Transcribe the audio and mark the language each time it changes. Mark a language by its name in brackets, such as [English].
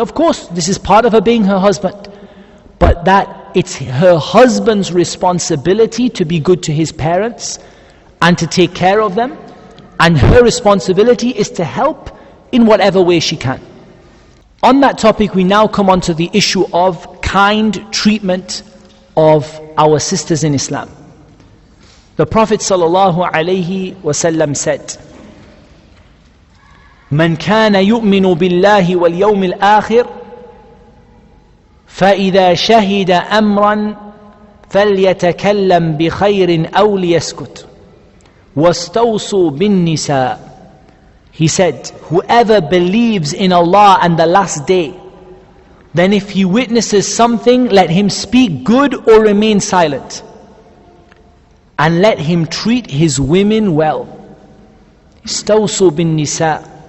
[English] Of course, this is part of her being her husband. But that it's her husband's responsibility to be good to his parents and to take care of them. And her responsibility is to help in whatever way she can. On that topic, we now come on to the issue of kind treatment of our sisters in Islam. [Arabic] The Prophet ﷺ said, من كان يؤمن بالله واليوم الآخر فإذا شهد أمرا فليتكلم بخير أو ليسكت واستوصوا بالنساء. [English] He said, whoever believes in Allah and the last day, then if he witnesses something, let him speak good or remain silent. And let him treat his women well. [Arabic] استوصوا بالنساء.